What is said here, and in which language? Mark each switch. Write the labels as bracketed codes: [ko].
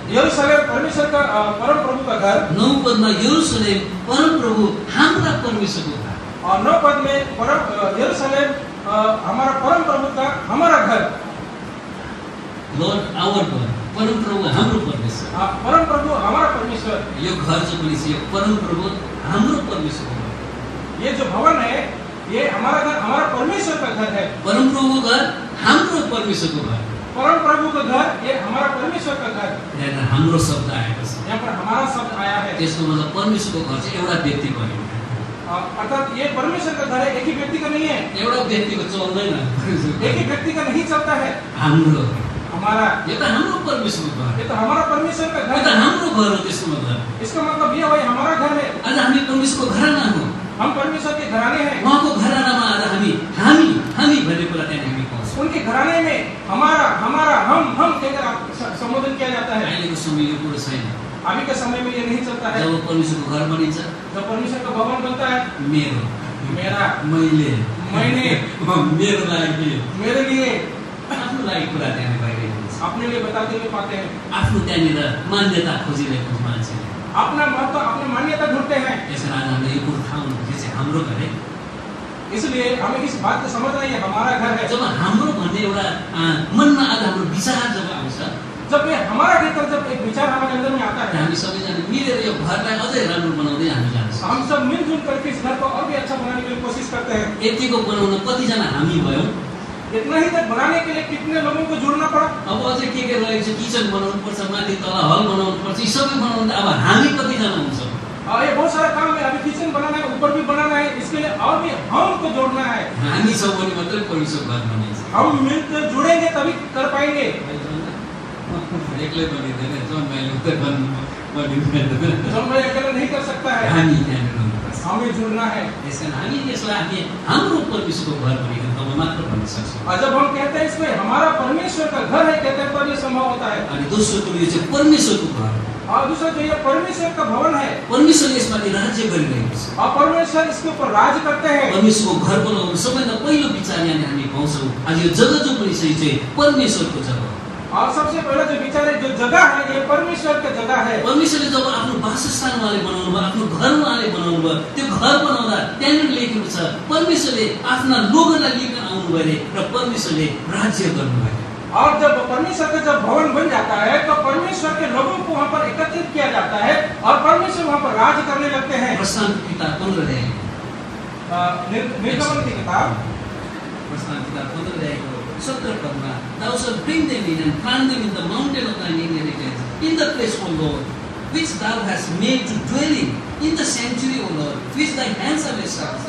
[hi] यरूशलेम परमेश्वर का परम प्रभु का घर। [ne] 9 पदमा यरुशलेम परमप्रभु हाम्रा परमेश्वरको घर। [hi] और 9 पद में यरूशलेम हमारा परम प्रभु का हमारा घर। [en] Lord our God, [ne] परमप्रभु हाम्रो परमेश्वर। [hi] परम प्रभु हमारा परमेश्वर। [ne] यो घर जो पनि छ यो परमप्रभु हाम्रो परमेश्वरको घर। [hi] ये जो भवन है ये हमारा घर, हमारा परमेश्वर का घर है। [ne] परमप्रभुको घर हाम्रो परमेश्वरको घर। [hi] परम प्रभु का घर ये हमारा परमेश्वर का घर। [ne] यहाँ हाम्रो शब्द आएको छ। [hi] यहाँ पर हमारा शब्द आया है। [ne] त्यसको मतलब परमेश्वरको घर चाहिँ एउटा व्यक्तिको होइन। [hi] अर्थात ये परमेश्वर का घर है, एक ही व्यक्ति का नहीं है। [ne] एउटा व्यक्तिको चल्दैन। [hi] एक ही व्यक्ति का नहीं चलता है। [ne] हाम्रो [hi] हमारा, [ne] यो त हाम्रो परमेश्वरको घर। [hi] ये तो हमारा परमेश्वर का [ne] यो घर त [hi] है। [ne] हाम्रो घर हो। त्यसको मतलब [hi] इसका मतलब ये वही हमारा घर है। [ne] आज हामी परमेश्वरको घराना हौ। [hi] हम परमेश्वर के घराने हैं। [ne] उहाँको घरानामा आज हामी भन्ने कुरा त्यहाँ हामी पाउँछौँ। [hi] उनके घराने में हमारा हमारा हम कहकर संबोधन किया जाता है। [ne] अहिलेको समय यो कुरो छैन। [hi] अभी के समय में ये नहीं चलता है। [ne] जब परमेश्वरको घर बनिन्छ, [hi] जब परमेश्वर का भवन बनता है, [ne] मेरो, [hi] मेरा, [ne] मैले, [hi] मैंने, [ne] मेरो लागि, [hi] मेरे लिए, [ne] आफ्नो लागि कुरा त्यहाँ भइरहेको हुन्छ। [hi] अपने लिए बताते हुए पाते हैं। [ne] आफ्नो त्यहाँनिर मान्यता खोजिरहेको मान्छेले। [hi] अपना महत्व, अपने मान्यता ढूंढते हैं। [ne] यसरी आज हामीले यो कुरो थाहा हुनु यो चाहिँ हाम्रो घर है। [hi] इसलिए हमें इस बात को समझना है, ये हमारा घर है। [ne] जब हाम्रो भन्ने एउटा मनमा आज हाम्रो विचार जब आउँछ, [hi] जब ये हमारा कहकर जब एक विचार हमारे अंदर में आता है, [ne] हामी सबैजना मिलेर यो घरलाई अझै राम्रो बनाउँदै हामी जान्छौँ। [hi] हम सब मिलजुल करके इस घर को और भी अच्छा बनाने की कोशिश करते हैं। [ne] यतिको बनाउन कतिजना हामी भयौँ। [hi] इतना ही तक बनाने के लिए कितने लोगों को जुड़ना पड़ा। [ne] अब अझै के रहेको छ, किचन बनाउनु पर्छ, माथि तल हल बनाउनु पर्छ, यी सबै बनाउनु अब हामी कतिजना हुन्छौँ। [hi] ये बहुत सारा काम है। अभी किचन बनाना है, ऊपर भी बनाना है, इसके लिए और भी हमको जोड़ना है। [ne] हामी छौँ भने मात्रै परमेश्वर घर बनिन्छ। [hi] हम मिलकर जुड़ेंगे तभी कर पाएंगे। [ne] एक्लै बनिँदैन, जन भाइले उतै बनिँदैन। [hi] जब मैं अकेला नहीं कर सकता है, [ne] हामी त्यहाँनिर हुनुपर्छ। [hi] हमें जुड़ना है। [ne] त्यसकारण हामी यसलाई हामी हाम्रो परमेश्वरको घर भनेको तब मात्र भन्न सक्छौँ। [hi] और जब हम कहते हैं इसको हमारा परमेश्वर का घर है कहते हैं तो ये संभव होता है। [ne] अनि दोस्रो कुरो यो चाहिँ परमेश्वरको घर। [hi] और दूसरा जो ये परमेश्वर का भवन है, [ne] परमेश्वरले यसमाथि राज्य गरिरहेको छ। [hi] और परमेश्वर इसके ऊपर राज करते हैं। [ne] परमेश्वरको घर बनाउनु सबैभन्दा पहिलो विचार यहाँ हामी पाउँछौँ। आज यो जग्गा जो पनि छ यो चाहिँ परमेश्वरको जग्गा हो। [hi] और सबसे पहला जो विचार है, जो जगह है ये परमेश्वर का जगह है। [ne] परमेश्वरले जब आफ्नो वासस्थान उहाँले बनाउनु भयो, आफ्नो घर उहाँले बनाउनु भयो, त्यो घर बनाउँदा त्यहाँनिर लेखेको छ परमेश्वरले आफ्ना लोगहरूलाई लिएर आउनु भयो र परमेश्वरले राज्य गर्नुभयो। [hi] और जब परमेश्वर का जब भवन बन जाता है तो परमेश्वर के लोगों को वहाँ पर एकत्रित किया जाता है और परमेश्वर वहाँ पर राज करने लगते हैं। [ne] प्रस्थान किताब 15 अध्याय, [hi] निर्गमन की किताब [ne] प्रस्थान किताब 15 अध्यायको 17 पदमा, [en] Thou shalt bring them in and plant them in the mountain of thine inheritance, in the place, O Lord, which thou hast made to dwell in the sanctuary, O Lord, which thy hands have established.